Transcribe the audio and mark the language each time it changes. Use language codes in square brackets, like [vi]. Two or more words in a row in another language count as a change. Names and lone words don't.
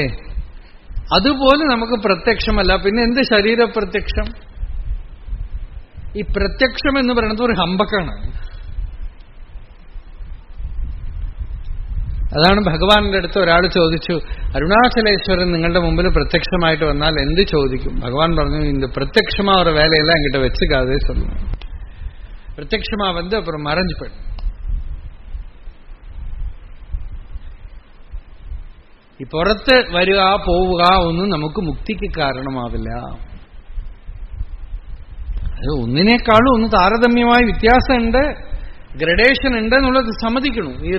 [ml] അതുപോലെ നമുക്ക് പ്രത്യക്ഷമല്ല. പിന്നെ എന്ത് ശരീരപ്രത്യക്ഷം? ഈ പ്രത്യക്ഷം എന്ന് പറയുന്നത് ഒരു ഹമ്പക്കാണ്. അതാണ് ഭഗവാന്റെ അടുത്ത് ഒരാൾ ചോദിച്ചു, അരുണാചലേശ്വരൻ നിങ്ങളുടെ മുമ്പിൽ പ്രത്യക്ഷമായിട്ട് വന്നാൽ എന്ത് ചോദിക്കും? ഭഗവാൻ പറഞ്ഞു, [ta] இந்த பிரத்யக்ஷமா ஒரு வேலையெல்லாம் என்கிட்ட வச்சுக்காதே சொல்லுங்க. பிரத்யக்ஷமா வந்து அப்புறம் மறைஞ்சு போயிடும். [ml] ഈ പുറത്ത് വരിക പോവുക ഒന്നും നമുക്ക് മുക്തിക്ക് കാരണമാവില്ല. അത് ഒന്നിനേക്കാളും ഒന്ന് താരതമ്യമായ വ്യത്യാസമുണ്ട്, ഗ്രഡേഷൻ ഉണ്ട് എന്നുള്ളത് സമ്മതിക്കണു.